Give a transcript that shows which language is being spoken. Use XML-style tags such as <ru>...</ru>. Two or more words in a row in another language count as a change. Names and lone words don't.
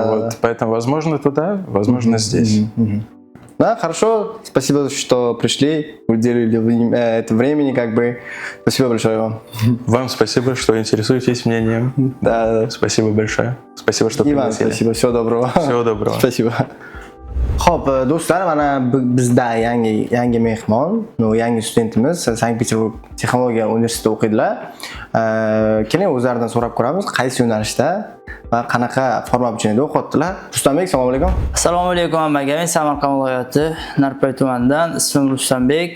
<ru>Вот, поэтому, возможно, туда, возможно, здесь. Да, хорошо. Спасибо, что пришли, уделили это времени, как бы. Спасибо большое вам. Вам спасибо, что интересуетесь мнением. Да, Спасибо большое. Спасибо, что и вам пригласили. спасибо. Всего доброго. Всего доброго. Спасибо.</ru> <uz>Xo'p, do'stlar, mana bizda yangi mehmon, yangi studentimiz Sankt-Peterburg texnologiya universitetida o'qiydilar. Keling o'zlaridan so'rab ko'ramiz, qaysi yo'nalishda va qanaqa forma bichimida o'qiyaptilar. Rustambek, assalomu alaykum. Assalomu alaykum hammaga. Men Samarqand viloyati Narpay tumanidan, ismim Rustambek.</uz>